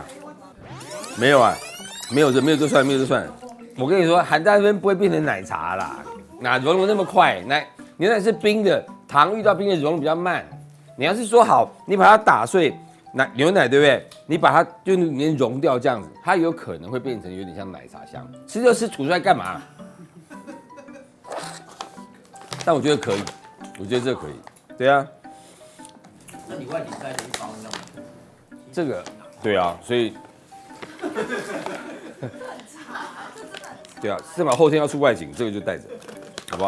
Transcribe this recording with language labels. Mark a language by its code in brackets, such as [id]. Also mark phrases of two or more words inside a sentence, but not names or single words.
[zh] 沒有啊，沒有就算，沒有就算。我跟你說，含在那邊不會變成奶茶啦，哪融的那麼快？牛奶是冰的，糖遇到冰的融的比較慢。你要是說好，你把它打碎，牛奶对不对？你把它就裡面融掉這樣子，它有可能會變成有點像奶茶香。吃就吃，吐出來幹嘛？但我覺得可以，我覺得這可以。對啊。那你外景带的一包呢？這個，對啊，所以。对啊，正好後天要出外景，這個就帶着，好不好？